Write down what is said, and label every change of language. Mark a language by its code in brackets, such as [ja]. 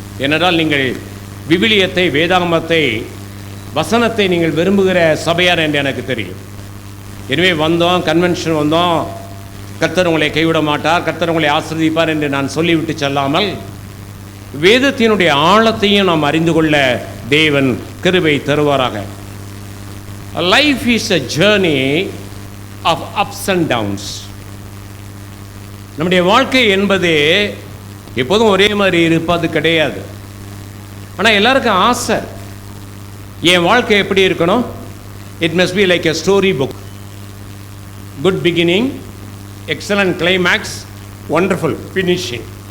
[ta] ஏனென்றால் நீங்கள் விவிலியத்தை, வேதாகமத்தை, வசனத்தை நீங்கள் விரும்புகிற சபையார் என்று எனக்கு தெரியும். எனவே வந்தோம், கன்வென்ஷன் வந்தோம், கர்த்தர் உங்களை கைவிட மாட்டார், கர்த்தர் உங்களை ஆசீர்வதிப்பார் என்று நான் சொல்லிவிட்டு செல்லாமல் வேதத்தினுடைய ஆழத்தையும் நாம் அறிந்து கொள்ள தேவன் கிருபை தருவாராக. [en] Life is a journey of ups and downs. [ta] நம்முடைய வாழ்க்கை என்பது எப்போதும் ஒரே மாதிரி இருப்பது கிடையாது. ஆனால் எல்லாருக்கும் ஆசை, என் வாழ்க்கை எப்படி இருக்கணும்? [en] It must be like a story book. Good beginning, excellent climax, wonderful finishing.